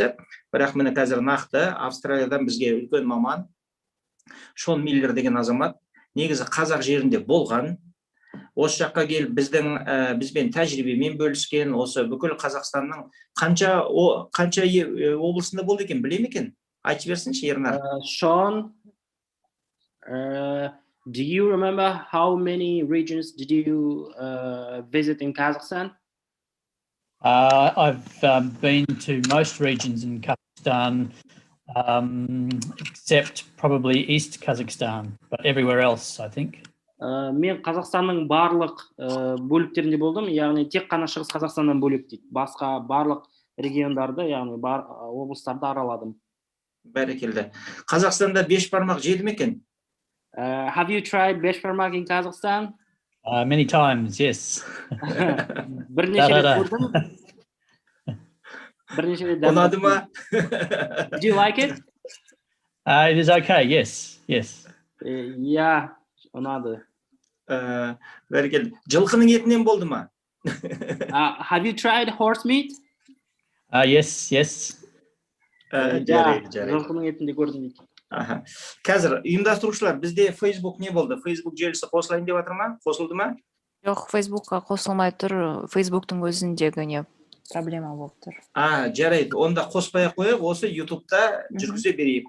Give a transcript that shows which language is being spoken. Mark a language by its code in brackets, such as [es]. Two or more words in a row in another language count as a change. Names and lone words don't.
[kk] Бірақ міне қазір нақты Австралиядан бізге үлкен маман, Шон Миллер деген азамат, негізі қазақ жерінде болған. Осы жаққа келіп бізбен тәжірибемен бөліскен, осы бүкіл Қазақстанның қанша облысында болды екен, білем екен? Айтып берсінші, Ернар. [en] Sean, Do you remember how many regions did you visit in Kazakhstan? I've been to most regions in Kazakhstan, except probably East Kazakhstan, but everywhere else, I think. [kk] Мен Қазақстанның барлық бөліктерінде болдым, яғни тек қана Шығыс Қазақстаннан бөлек дейді. Басқа барлық региондарды, яғни облыстарды араладым. Бәрекелді. Қазақстанда бешбармақ жеді ме екен? [en] Have you tried beshbarmak in Kazakhstan? Many times, yes. [kk] Бірнеше рет көрдім. Бірнеше рет Ұнады ма? [en] Did you like it? It is okay, yes, yes. Yeah, [kk] ұнады. Бәрекелді. Жылқының етінен болды ма? [en] Have you tried horse meat? Yes, yes. [kk] Жарайды. Жылқының етінде көрдім дейді. Қазір ұйымдастырушылар, бізде Facebook не болды? Facebook желісі қосылайын деп жатыр ма? Қосылды ма? Жоқ, Facebookқа қосылмай тұр. Facebooktың өзіндегі не проблема болып тұр. Жарайды. Онда қоспай қойып, осы YouTube'да жүргізе берейік.